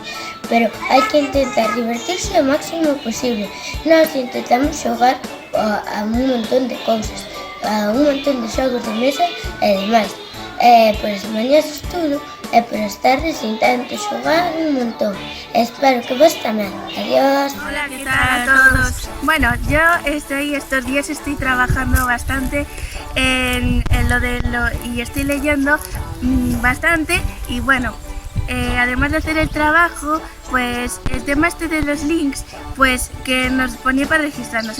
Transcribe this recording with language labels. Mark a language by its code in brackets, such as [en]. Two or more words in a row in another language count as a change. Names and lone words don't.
[gl] Pero hai que intentar divertirse o máximo posible. Nós intentamos xogar a un montón de cousas, a un montón de xogos de mesa e demais. Pois mañás estudo e polas tardes intento xogar un montón. Espero que vos tamén. Adiós. [es] Hola, ¿qué tal a todos? Bueno, yo estos días estoy trabajando bastante en y estoy leyendo bastante y bueno, además de hacer el trabajo, pues el tema de los links, pues que nos ponía para registrarnos.